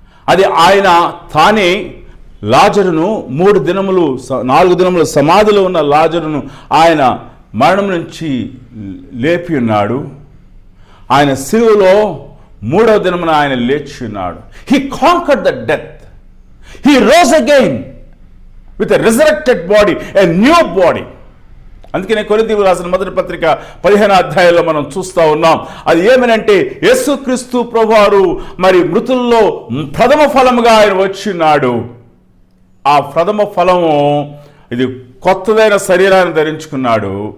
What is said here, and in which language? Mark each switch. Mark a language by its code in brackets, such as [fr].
[te] అది ఆయన తానే లాజరును 4 దినములు సమాధిలో ఉన్న లాజరును ఆయన మరణం నుంచి లేపి ఉన్నాడు. ఆయన శిలువలో 3వ దినమున ఆయన లేచి ఉన్నాడు. [en] He conquered the death. He rose again with a resurrected body, a new body. [te] అందుకనే కొరింథీయులకు రాసిన మొదటి పత్రిక 15వ అధ్యాయంలో మనం చూస్తూ ఉన్నాం. అది ఏమనంటే యేసుక్రీస్తు ప్రభువారు మరి మృతుల్లో ప్రథమ ఫలముగా ఆయన వచ్చినాడు. ఆ ప్రథమ ఫలము ఇది కొత్తదైన శరీరాన్ని ధరించుకున్నాడు.